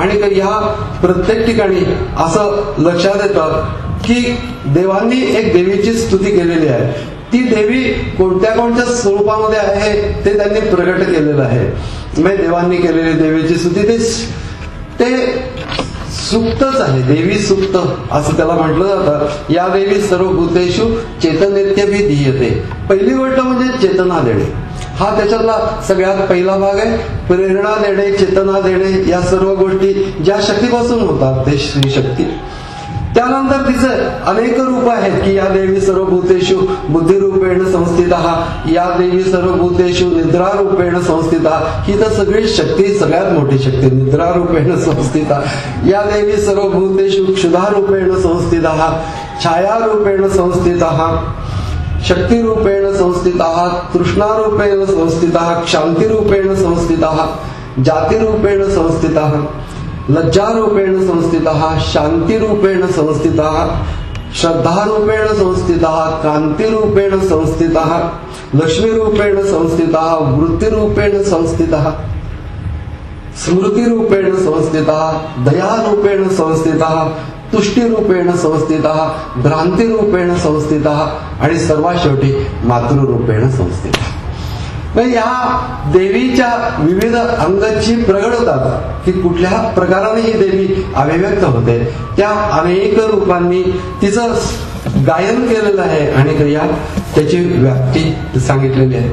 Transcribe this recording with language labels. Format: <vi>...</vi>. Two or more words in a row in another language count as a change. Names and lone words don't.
<mr>आणि या प्रत्येक ठिकाणी असं लक्षात येतं की देवांनी एक देवीची स्तुती केलेली आहे। ती देवी कोणत्या कोणत्या स्वरूपामध्ये आहे ते त्यांनी प्रगट केलेलं आहे। म्हणजे देवांनी केलेली देवीची स्तुती ते ते सुक्तच आहे, देवी सुक्त असं त्याला म्हटलं जातं.</mr> <sa>या देवी सर्व भूतेषु चेतनेत्यभि धीयते.</sa> <mr>पहिली गोष्ट म्हणजे चेतना देणे, हा त्याच्यातला सगळ्यात पहिला भाग आहे. प्रेरणा देणे, चेतना देणे, या सर्व गोष्टी ज्या शक्तीपासून होतात ते श्री शक्ती. त्यानंतर तिचे अनेक रूप आहेत की</mr> <sa>या देवी सर्व भूतेषु बुद्धिरूपेण संस्थिता, या देवी सर्व भूतेषु निद्रारूपेण संस्थिता.</sa> <mr>ही तर सगळी शक्ती, सगळ्यात मोठी शक्ती</mr> <sa>निद्रारूपेण संस्थिता. या देवी सर्व भूतेषु क्षुधारूपेण संस्थिता, छायारूपेण संस्थिता, शक्तिरूपेण संस्थिता, तृष्णारूपेण संस्थिता, क्षांतिरूपेण संस्थिता, जातिरूपेण संस्थिता, लज्जारूपेण संस्थिता, शांतिरूपेण संस्थिता, श्रद्धारूपेण संस्थिता, कांतिरूपेण संस्थिता, लक्ष्मीरूपेण संस्थिता, वृत्तिरूपेण संस्थिता, स्मृतिरूपेण संस्थिता, दयारूपेण संस्थिता, तुष्टिरूपेण संस्थिता, भ्रांतिरूपेण संस्थिता</sa> <mr>आणि सर्वात शेवटी</mr> <sa>मातृरूपेण संस्थिता.</sa> <mr>या देवीच्या विविध अंगाची प्रगट होतात की कुठल्या प्रकाराने ही देवी अभिव्यक्त होते. त्या अनेक रूपांनी तिचं गायन केलेलं आहे आणि या त्याची व्याप्ती सांगितलेली आहे.</mr>